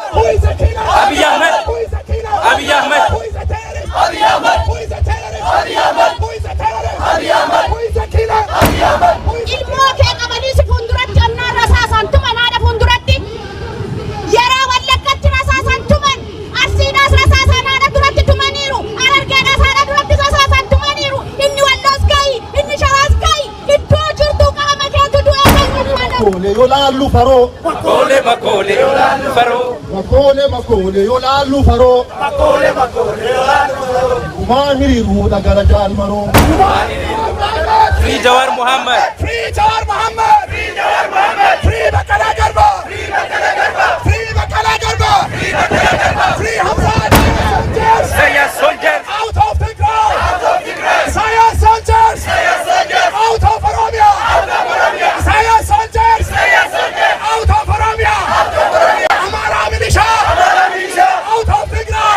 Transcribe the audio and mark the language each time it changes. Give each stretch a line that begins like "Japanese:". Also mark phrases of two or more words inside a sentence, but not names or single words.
English: Who is the killer? Abiy Ahmed. Who is the killer? Abiy Ahmed. Who is the terrorist? Abiy Ahmed. Who is the terrorist? Abiy Ahmed. Who is the terrorist? Abiy Ahmed. Who is the killer? Abiy Ahmed. Who is the
Oromo: ilmoo kee qabanii si fuulduratti annaan rasaasan tuman haadha fuulduratti yeroo Wallaggaatti rasaasan tuman Arsiidhaas rasaasan haadha duratti tumaniiru Harargeedhaas haadha duratti rasaasan tumaniiru inni Walloos gahi inni Shawaas gahi iddoo jirtu qaama keetu du'ee kan Makole yolaalu faroo. Makole makole yolaalu faroo. Makole makole yolaalu faroo. Makole makole yolaalu faroo. Kumaan hiriiruu dhagara jaal maroo.
English: Free Jawar Mohammed. Free Jawar Mohammed. Free Jawar Mohammed. Free Baqala Garba. Free Baqala Garba. Free Baqala Garba. Free Baqala Garba. Free Hamza soldiers. Saya soldiers. Out of Tigray. Out of Tigray. Saya soldiers. Saya soldiers. Out of Oromia. Out of Oromia. Saya soldiers. Saya soldiers. Out of Oromia. Out of Oromia. Amara militia. Amara militia. Out of Tigray.